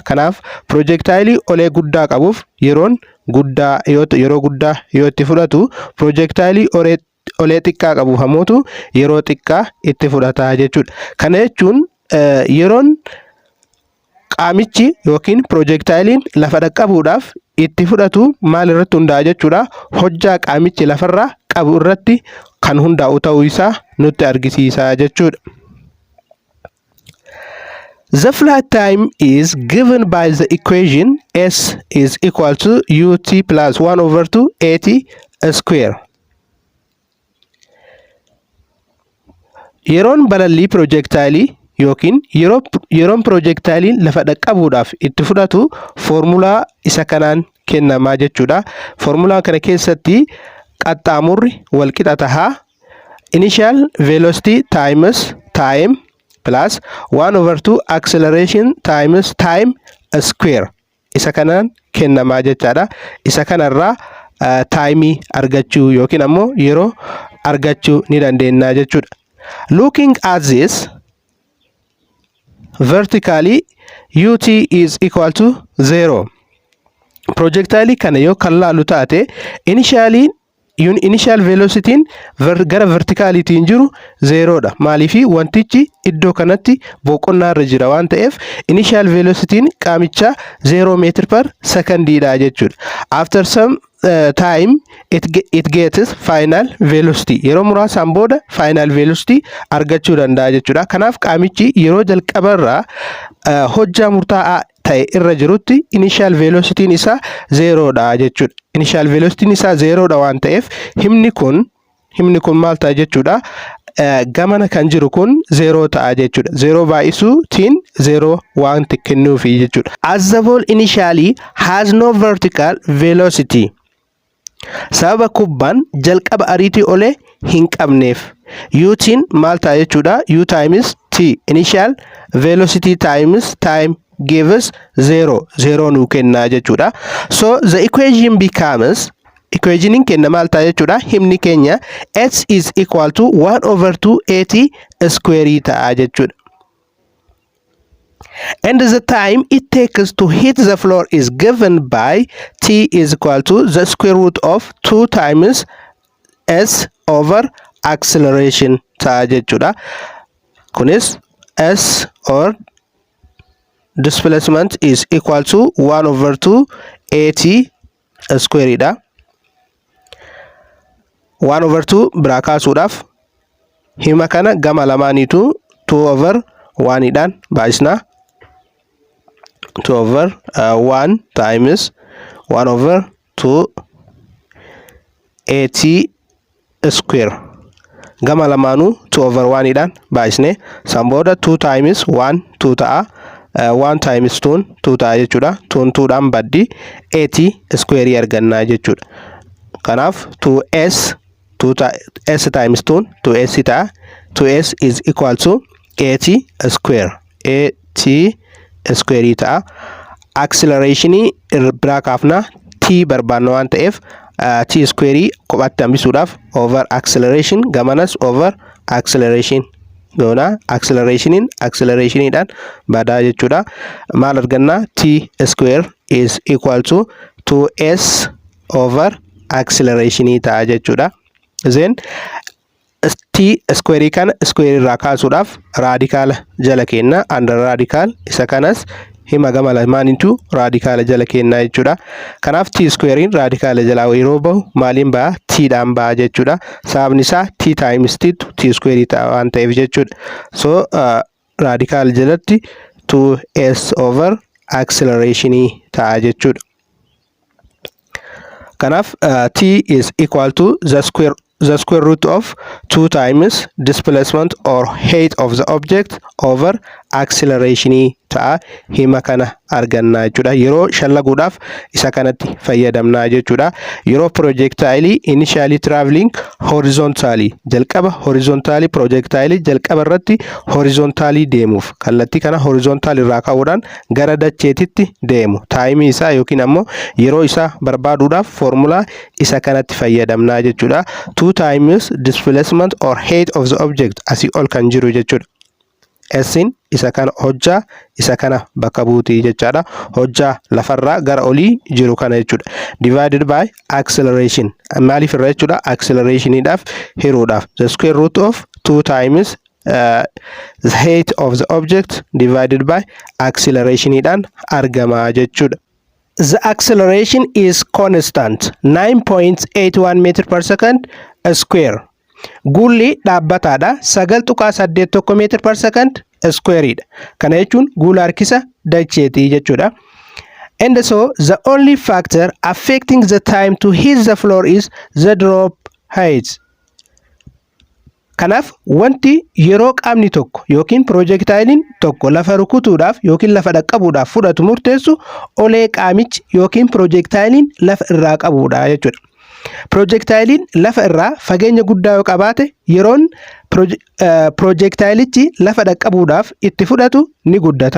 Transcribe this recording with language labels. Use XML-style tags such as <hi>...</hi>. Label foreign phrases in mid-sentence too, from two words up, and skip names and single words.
<om>Kanaaf projectile olee guddaa qabuuf yeroo guddaa yoo itti fudhatu projectile olee xiqqaa qabuuf ammoo yeroo xiqqaa itti fudhataa jechuudha. Kana jechuun yeroon qaamichi yookiin projectilein lafa dhaqqabuudhaaf itti fudhatu maal irratti hundaa'a jechuudha. Hojjaa qaamichi lafarraa qabu irratti kan hundaa'u ta'uu isaa nutti argisiisa jechuudha.</om> <en>The flight time is given by the equation S is equal to ut plus 1 over 2 at square.</en> <om>Yeroon balallii projectile yookiin yeroon projectilein lafa dhaqqabuudhaaf itti fudhatu formulaa isa kanaan kennamaa jechuudha. Formulaa kana keessatti qaxxaamurri wal qixa tahaa</om> <en>initial velocity times time plus 1 over 2 acceleration times time square</en> <om>isa kanaan kennamaa jechaadha. Isa kanarraa time argachuu yookiin ammoo yeroo argachuu ni dandeenya jechuudha.</om> <en>Looking at this vertically ut is equal to 0.</en> <om>Projectile kana yoo kan laalu taate</om> <en>initial velocity</en> <om>gara verticalitiin jiru 0 dha. Maaliifi wantichi iddoo kanatti boqonnaa irra jira waan ta'eef</om> <en>initial velocity</en> <om>qaamicha 0</om> <en>meter per second</en> <om>dha jechuudha.</om> <en>After some time it gets final velocity.</en> <om>Yeroo muraasaan booda</om> <en>final velocity</en> <om>argachuu danda'a jechuudha. Kanaaf qaamichi yeroo jalqabarraa hojjaa murtaa'aa ta'e irra jirutti</om> <en>initial velocity</en> <om>isaa 0 dha jechuudha.</om> <en>Initial velocity</en> <om>isaa 0 dha waan ta'eef himni kun maal ta'a jechuudha. Gamana kan jiru kun 0 ta'a jechuudha. 0 baay'isuutiin 0 waan kennuufi jechuudha.</om> <en>As the ball initially has no vertical velocity.</en> <om>Sababa kubbaan jalqaba ariitii olee hin qabneef utiin maal ta'a jechuudha.</om> <en>U times t initial velocity times time gives 0</en> <om>nu kenna jechuudha.</om> <en>So the equation becomes</en> <om>equationin keenya maal ta'a jechuudha? Himni keenya</om> <en>s is equal to 1 over 2 at square</en> <om>ta'a jechuudha.</om> <en>And the time it takes to hit the floor is given by t is equal to the square root of 2 times s over acceleration</en> <om>ta'a jechuudha.</om> <en>Kunis s or displacement is equal to 1 over 2 at square dha.</en> <om>1 over 2 biraa kaasuudhaaf hima kana gama lamaaniitu</om> <en>2 over 1</en> <om>dhaan baay'isna.</om> <en>2 over 1 times 1 over 2 at square</en> <om>gama lamaanuu</om> <en>2 over 1</en> <om>dhaan baay'isne san booda</om> <en>2 times 1 2</en> <om>ta'a. 1 times 2 ta'a jechuudha. 2 dhaan baddi 80 square argannaa jechuudha. Kanaaf 2s s times 2s ta'a.</om> <en>2s is equal to 80 square ta'a.</en> <om>Accelerationii biraa kaafna t barbaanna waan ta'eef t square kophatti hambisuudhaaf</om> <en>over acceleration</en> <om>gamanas</om> <en>over acceleration</en> <om>goona. Accelerationidhaan badaa jechuudha. Maal arganna?</om> <en>t square is equal to 2s over acceleration</en> <om>ta'a jechuudha.</om> <en>Then t square</en> <om>kana square irraa kaasuudhaaf raadikaala jala kenna.</om> <en>Under radical</en> <om>isa kanas hima gama lamaaniitu raadikaala jala kennaa jechuudha. Kanaaf t squarein raadikaala jalaa yeroo bahu maaliin ba'a? t dhaan ba'a jechuudha. Sababni isaa t times t square ta'a waan ta'eef jechuudha. So raadikaala jalatti</om> <en>2s over acceleration</en> <om>ta'a jechuudha.</om> <en>Kanaaf t is equal to the square root of 2 times displacement or height of the object over acceleration ta'a.</en> <om>Hima kana argannaa jechuudha. Yeroo shallaguudhaaf isa kanatti fayyadamnaa jechuudha. Yeroo</om> <en>projectile initially traveling horizontally</en> <om>jalqaba horizontally projectile jalqaba irratti horizontally deemuuf kallattii kana horizontal irraa ka'uudhaan gara dacheetitti deemu. Time isaa yookiin ammoo yeroo isaa barbaaduudhaaf formula isa kanatti fayyadamnaa jechuudha.</om> <en>2 times displacement or height of the object</en> <om>asii ol kan jiru jechuudha. Sin isa kana hojjaa isa kana bakka buutii jechaadha. Hojjaa lafarraa gara olii jiru kana jechuudha.</om> <en>Divided by acceleration.</en> <om>Maaliif irra jechuudha? Accelerationidhaaf hiruudhaaf.</om> <en>The square root of 2 times the height of the object divided by</en> <om>accelerationidhaan argama jechuudha.</om> <en>The acceleration is constant 9.81 meter per second square.</en> <om>Guulli dhaabbataadha 9.81</om> <en>meter per second square</en> <om>dha. Kana jechuun guula harkisa dacheetii jechuudha.</om> <en>And so the only factor affecting the time to hit the floor is the drop height.</en> <om>Kanaaf wanti yeroo qaamni tokko yookiin projectilein tokko lafa rukutuudhaaf yookiin lafa dhaqqabuudhaaf fudhatu murteessu olee qaamichi yookiin projectilein lafa irraa qabuudha jechuudha. Projectilein lafa irraa fageenya guddaa yoo qabaate yeroon projectilichi lafa dhaqqabuudhaaf itti fudhatu ni guddata.</om>